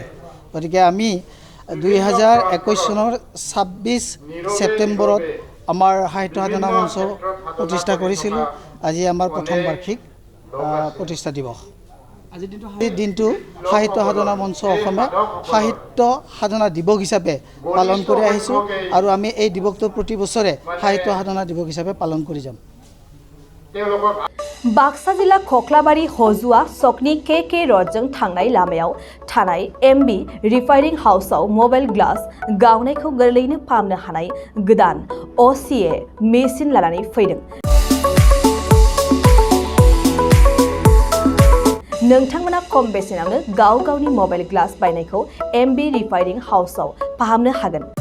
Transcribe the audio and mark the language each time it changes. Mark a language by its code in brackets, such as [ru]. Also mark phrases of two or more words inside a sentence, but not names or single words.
[as] গতিকে আমি 2021 চনৰ 26 ছেপ্টেম্বৰত আমাৰ সাহিত্য সাধনা মঞ্চ প্ৰতিষ্ঠা কৰিছিলোঁ। আজি আমাৰ প্ৰথম বাৰ্ষিক প্ৰতিষ্ঠা দিৱস। আজিৰ দিনটো সাহিত্য সাধনা মঞ্চ অসমে সাহিত্য সাধনা দিৱস হিচাপে পালন কৰি আহিছোঁ, আৰু আমি এই দিৱসটো প্ৰতি বছৰে সাহিত্য সাধনা দিৱস হিচাপে পালন কৰি যাম। [brx] बाक्सा जिल्ला खख्लाबारि हजुआ सकनि के रडजों थांनाय लामायाव थानाय MB [en] refining houseआव mobile glass [brx] गावनायखौ गोरलैयैनो फाहामनो हानाय गोदान OCA मेसिन लानानै फैदों। नोंथांमोना खम बेसेनावनो गावनि [en] mobile glass [brx] बायनायखौ MB [en] refining houseआव [brx] फाहामनो हागोन।